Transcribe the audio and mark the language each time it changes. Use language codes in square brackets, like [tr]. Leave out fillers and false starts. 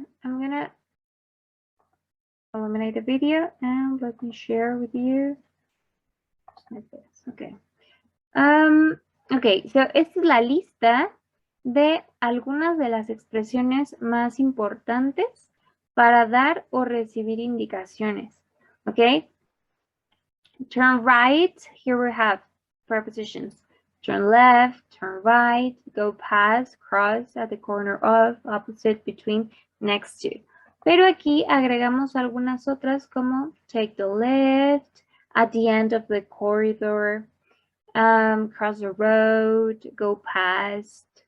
[en] I'm gonna eliminate the video and let me share with you. Just like this. Okay. [es] Okay, so esta es la lista de algunas de las expresiones más importantes para dar o recibir indicaciones. [en] Okay? Turn right, here we have prepositions. Turn left, turn right, go past, cross, at the corner of, opposite, between, next to. [es] Pero aquí agregamos algunas otras como [en] take the left, at the end of the corridor, cross the road, go past.